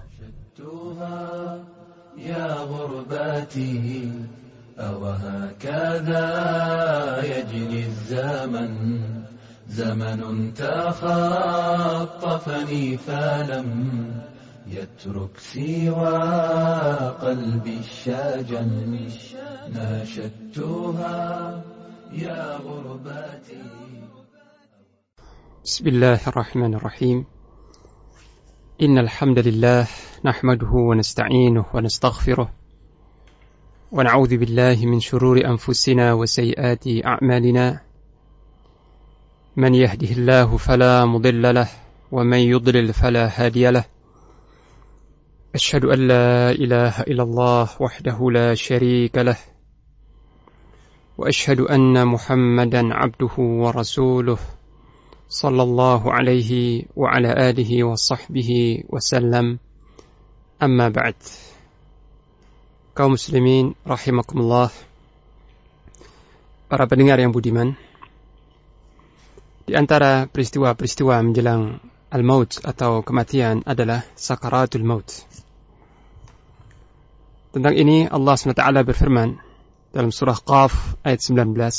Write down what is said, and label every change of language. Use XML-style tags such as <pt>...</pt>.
<ar>Syattuha ya ghurbati, awahakadha yajri zaman, zamanun tahattafani falam يترك سوى قلبي الشاجن ناشدتها يا غرباتي. بسم الله الرحمن الرحيم. إن الحمد لله نحمده ونستعينه ونستغفره ونعوذ بالله من شرور أنفسنا وسيئات أعمالنا، من يهده الله فلا مضل له ومن يضلل فلا هادي له. أشهد أن لا إله إلا الله وحده لا شريك له، وأشهد أن محمدا عبده ورسوله صلى الله عليه وعلى آله وصحبه وسلم، أما بعد. كاوم مسلمين رحمكم الله.</ar> <id>Para pendengar yang budiman, di antara peristiwa-peristiwa menjelang al-maut atau kematian adalah sakaratul maut. Tentang ini Allah SWT berfirman dalam surah Qaf ayat 19.</id>